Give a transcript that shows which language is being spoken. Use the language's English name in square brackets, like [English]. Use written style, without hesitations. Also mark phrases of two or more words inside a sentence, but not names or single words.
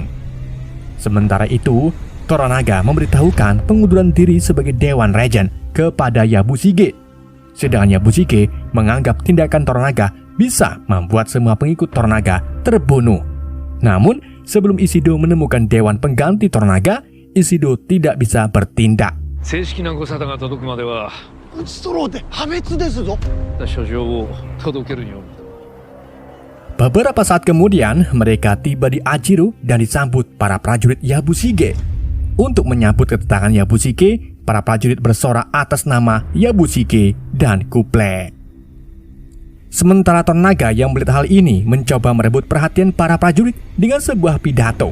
[Indonesian] Sementara itu, Toranaga memberitahukan pengunduran diri sebagai Dewan Regen kepada Yabushige. Sedangkan Yabushige menganggap tindakan Toranaga bisa membuat semua pengikut Toranaga terbunuh. Namun, sebelum Ishido menemukan dewan pengganti Toranaga, Ishido tidak bisa bertindak. [Japanese] 正式なご沙汰が届くまでは撃ち取ろうって破滅ですぞ。書状を届けるように。 [Indonesian] Beberapa saat kemudian, mereka tiba di Ajiro dan disambut para prajurit Yabushige. Untuk menyambut kedatangan Yabushige, para prajurit bersorak atas nama Yabushige dan Kuple. Sementara Toranaga yang melihat hal ini mencoba merebut perhatian para prajurit dengan sebuah pidato.